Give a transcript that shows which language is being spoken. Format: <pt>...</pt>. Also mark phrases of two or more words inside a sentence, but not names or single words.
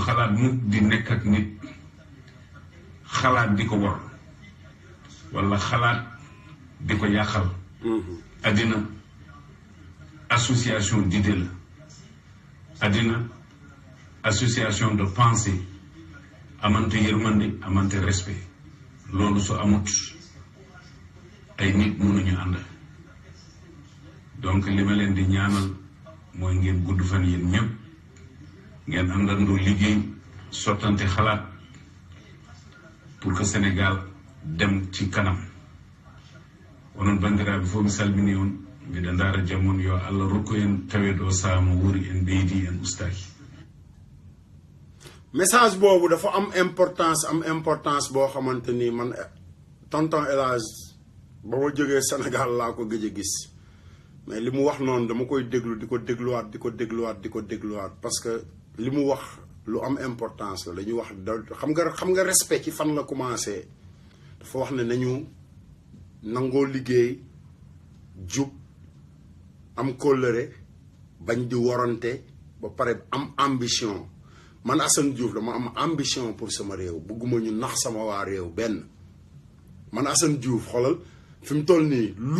<wo>xalaat nit di nekk ak nit xalaat di ko war walla xalaat di ko yàqal àddina</wo> <fr>association d'idées</fr> <wo>la àddina</wo> <fr>association de pensée</fr> <wo>amante yërmande amante respect loolu su amut ay nit mënuñu ànd donc li ma leen di ñaanal mooy ngeen gudd fan yéen ñëpp ngeen àndandoo liggéey sottante xalaat</wo> <fr>pour que</fr> <wo>Sénégal dem ci kanam</wo> <ff>onon bandiraɓe fof mi salmini on mbiɗa ndaara jammon yo Allah rokku en taweɗo saha mo wuuri en ɓeydi en ustaki</ff> <wo>message boobu dafa am importance boo xamante ni man tonton El Hadj ba ma jógee Sénégal laa ko gëj a gis mais li mu wax noonu dama koy déglu di ko dégluwaat</wo> <fr>parce que</fr> <wo>li mu wax lu am importance la dañuy wax xam nga respect ci fan la commencé dafa wax ne nañu nangoo liggéey jub am kóllëre bañ di worante ba pare am ambition man Assane Diouf dama am ambition pour sama réew bëgguma ñu nax sama waa réew benn man Assane Diouf xoolal fi mu toll nii lu</wo>